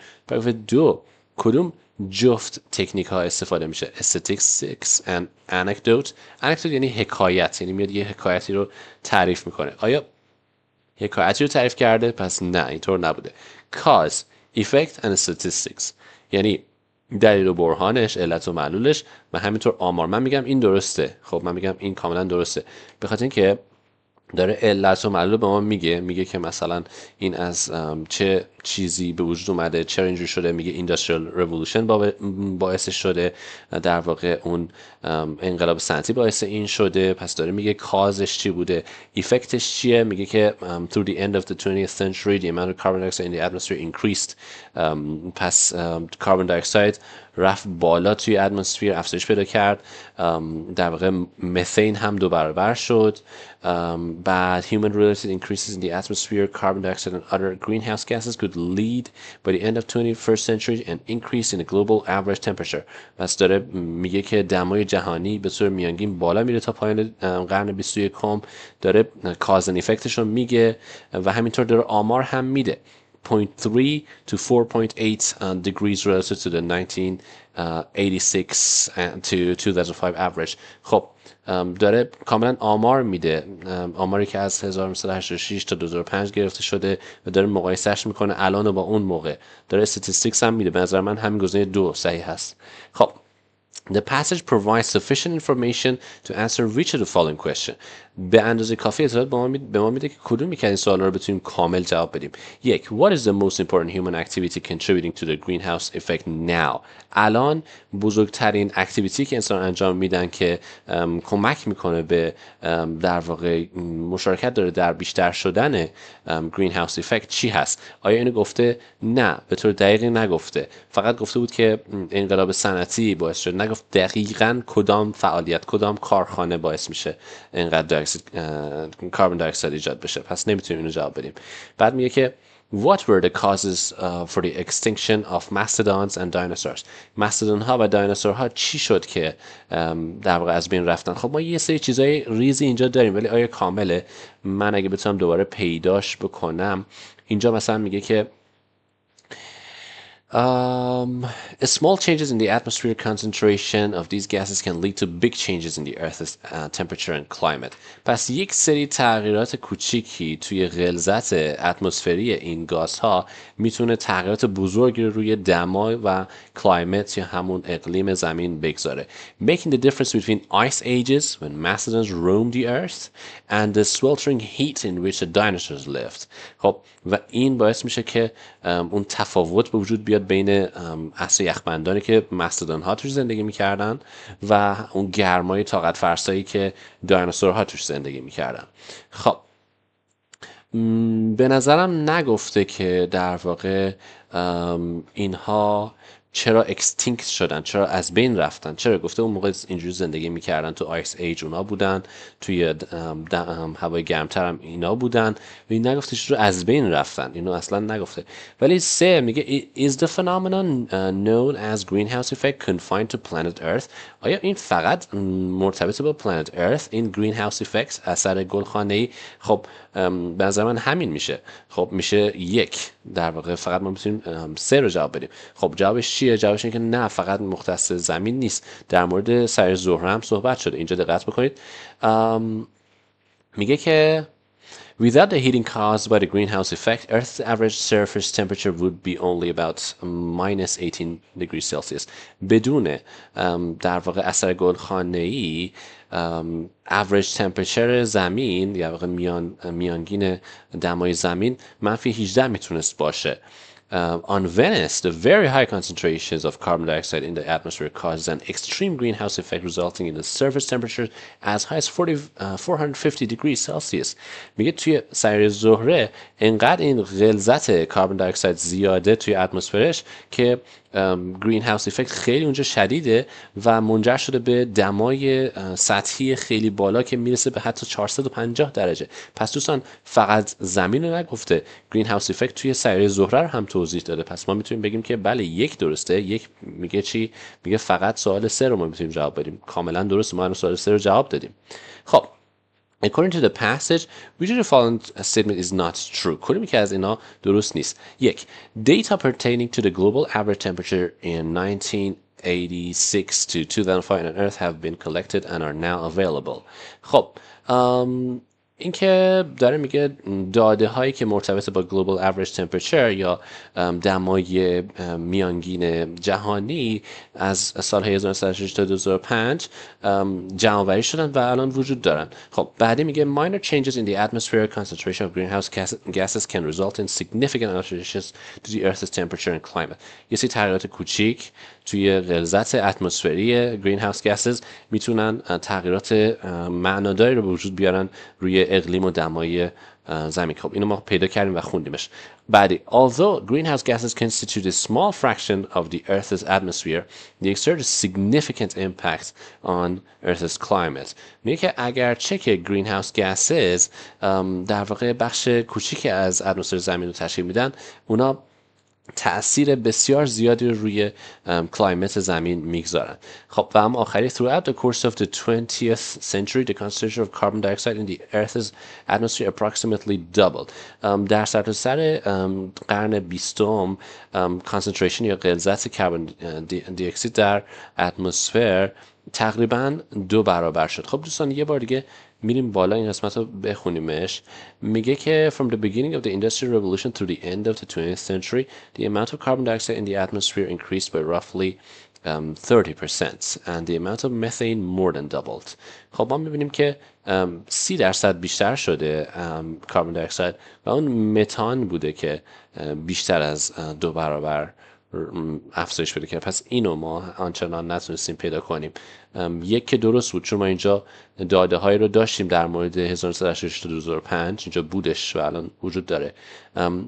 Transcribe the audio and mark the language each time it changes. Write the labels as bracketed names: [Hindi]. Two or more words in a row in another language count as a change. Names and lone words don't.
[Persian] paragraph 2 کدوم جفت تکنیک ها استفاده میشه؟ [English] statistics and anecdote. [Persian] anecdote یعنی حکایت، یعنی میاد یه حکایتی رو تعریف میکنه. آیا حکایتی رو تعریف کرده؟ پس نه، اینطور نبوده. [English] cause, effect and statistics [Persian] یعنی دلیل و برهانش، علت و معلولش و همینطور آمار. من میگم این درسته. خب من میگم این کاملا درسته، به خاطر اینکه داره علت و معلول به ما میگه که مثلا این از چه چیزی به وجود اومده، چرا اینجوری شده. میگه [English] industrial revolution [Persian] باعث شده، در واقع اون انقلاب صنعتی باعث این شده. پس داره میگه کازش چی بوده، ایفکتش چیه. میگه که [English] through the end of the 20th century the amount of carbon dioxide in the atmosphere increased. [Persian] پس [English] carbon dioxide [Persian] رفت بالا توی اتمسفر، افزایش پیدا کرد. در واقع متین هم 2 برابر شد. [English] بعد human related increases in the atmosphere, carbon dioxide and other greenhouse gases could lead by the end of 21st century an increase in the global average temperature. [Persian] پس داره میگه که دمای جهانی به صورت میانگین بالا میره تا پایان قرن 21. داره [English] cause and effect [Persian] ش رو میگه و همینطور داره آمار هم میده. [English] 0.3 to 4.8 degrees relative to the 1986 to 2005 average. [Persian] خب داره کاملا آمار میده، آماری که از 1986 تا 2005 گرفته شده و داره مقایسهش میکنه الان و با اون موقع. داره استاتستیکس هم میده. به نظر من همین گزینه 2 صحیح هست. [English] خب The passage provides sufficient information to answer which of the following question. [Persian] به اندازه کافی اطلاعات به ما میده که کدوم یک از این سوالا رو بتونیم کامل جواب بدیم. 1. [English] What is the most important human activity contributing to the greenhouse effect now؟ [Persian] الان بزرگترین اکتیویتی که انسان انجام میدن که کمک میکنه به در واقع مشارکت داره در بیشتر شدن [English] greenhouse effect [Persian] چی هست؟ آیا اینو گفته؟ نه، به طور دقیقی نگفته. فقط گفته بود که انقلاب صنعتی باعث شد. نگفته گفت دقیقاً کدام فعالیت، کدام کارخانه باعث میشه اینقدر [English] carbon dioxide [Persian] ایجاد بشه. پس نمیتونیم اینو جواب بدیم. بعد میگه که [English] What were the causes for the extinction of mastodons and dinosaurs؟ [Persian] مستودون ها و دایناسور ها چی شد که در واقع از بین رفتن؟ خب ما یه سری چیزای ریزی اینجا داریم، ولی آیا کامله؟ من اگه بتونم دوباره پیداش بکنم، اینجا مثلا میگه که [English] small changes in the atmospheric concentration of these gases can lead to big changes in the Earth's temperature and climate. [Persian] پس یک سری تغییرات کوچیکی توی غلظت اتمسفری این گازها میتونه تغییرات بزرگی رو روی دما و کلایمت یا همون اقلیم زمین بگذاره. [English] Making the difference between ice ages when mastodons roamed the earth and the sweltering heat in which the dinosaurs lived. [Persian] خب و این باعث میشه که اون تفاوت به وجود بیاد بین عصر یخبندانی که مستودون ها توش زندگی میکردن و اون گرمای طاقت فرسایی که دایناسورها توش زندگی میکردن. خب به نظرم نگفته که در واقع اینها چرا اکستینکت شدن، چرا از بین رفتن. چرا گفته اون موقع اینجوری زندگی میکردن، تو [English] ice age [Persian] اونا بودن، توی هوای گرمتر هم اینا بودن، و این نگفته چرا از بین رفتن، اینو اصلا نگفته. ولی سه میگه [English] is the phenomenon known as greenhouse effect confined to planet earth؟ [Persian] آیا این فقط مرتبط با [English] planet earth [Persian] این [English] greenhouse effect [Persian] اثر گلخانه‌ای؟ خب به نظر من همین میشه. خب میشه یک، در واقع فقط ما میتونیم سه رو جواب بدیم. خب جوابش چیه؟ جوابش اینه که نه، فقط مختص زمین نیست، در مورد سر زهره هم صحبت شده. اینجا دقت بکنید، میگه که [English] Without the heating caused by the greenhouse effect, Earth's average surface temperature would be only about minus 18 degrees Celsius. [Persian] بدون در واقع اثر گلخانه‌ای [English] average temperature [Persian] زمین یا واقع میانگین دمای زمین منفی 18 میتونست باشه. [English] On Venice, the very high concentrations of carbon dioxide in the atmosphere causes an extreme greenhouse effect resulting in the surface temperature as high as 450 degrees Celsius. [Persian] میگه توی سیاره زهره انقدر این غلظت [English] carbon dioxide [Persian] زیاده توی اتمسفرش که [English] greenhouse effect [Persian] خیلی اونجا شدیده و منجر شده به دمای سطحی خیلی بالا که میرسه به حتی 450 درجه. پس دوستان فقط زمین رو نگفته، [English] greenhouse effect [Persian] توی سیاره زهره رو هم توضیح داده. پس ما میتونیم بگیم که بله یک درسته. یک میگه چی؟ میگه فقط سوال 3 رو ما میتونیم جواب بدیم. کاملا درسته، ما سوال 3 رو جواب دادیم. [English] خب According to the passage, which of the following statement is not true؟ [Persian] کدومی که از اینا درست نیست؟ یک، [English] data pertaining to the global average temperature in 1986 to 2005 on Earth have been collected and are now available. [Persian] خب این که داره میگه داده هایی که مرتبط با [English] global average temperature [Persian] یا دمای میانگین جهانی از سال 1986 تا 2005 جمع‌آوری شدن و الان وجود دارن. خب بعدی میگه [English] minor changes in the atmospheric concentration of greenhouse gases can result in significant alterations to the Earth's temperature and climate. [Persian] یه سری تغییرات کوچیک توی غلظت اتمسفری [English] greenhouse gases [Persian] میتونن تغییرات معناداری رو به وجود بیارن روی اقلیم و دمای زمین. خب اینو ما پیدا کردیم و خوندیمش. بعدی [English] although greenhouse gases constitute a small fraction of the Earth's atmosphere, they exert a significant impact on Earth's climate. [Persian] میگه که اگرچه که [English] greenhouse gases [Persian] در واقع بخش کوچیکی از اتمسفر زمین رو تشکیل میدن، اونا تأثیر بسیار زیادی رو روی کلایمت زمین میگذارن. خب و هم آخری [English] throughout the course of the 20th century the concentration of carbon dioxide in the Earth's atmosphere approximately doubled. [Persian] در سرتاسر قرن 20 کانسنتریشن یا غلظت کربن دی اکسید در اتمسفر تقریبا 2 برابر شد. خب دوستان یه بار دیگه میریم بالا این قسمت رو بخونیمش. میگه که [English] from the beginning of the industrial revolution through the end of the 20th century the amount of carbon dioxide in the atmosphere increased by roughly 30% and the amount of methane more than doubled. [Persian] خب ما میبینیم که 30% بیشتر شده کاربن دی اکساید و اون متان بوده که بیشتر از 2 برابر افزایش پیدا کرد. پس اینو ما آنچنان نتونستیم پیدا کنیم. یک که درست بود چون ما اینجا داده هایی رو داشتیم در مورد 1986 تا 2005 اینجا بودش و الان وجود داره.